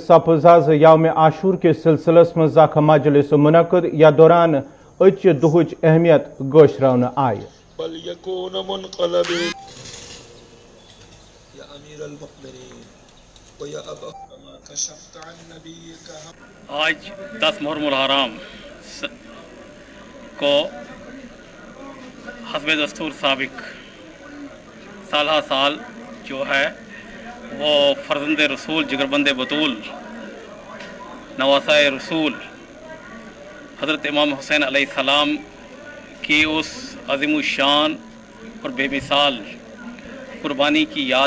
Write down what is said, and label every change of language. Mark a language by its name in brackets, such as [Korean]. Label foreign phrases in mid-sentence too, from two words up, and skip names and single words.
[Kashmiri] سپز آز یوم عاشور کے سلسلس مز اخ مجلس منعقد یا دوران اچ دہچ اہمیت گوشراون آئی [Arabic] بل یکون منقلب یا امیر المؤمنین و یا ابا ما کشفت عن نبیک [Urdu] آج 10 محرم الحرام کو حسب دستور سابق سالہ سال جو ہے وہ فرزند رسول جگربند بطول نواسہ رسول حضرت امام حسین [Arabic] علیہ السلام [Urdu] کی اس عظیم الشان اور بے مثال قربانی کی یاد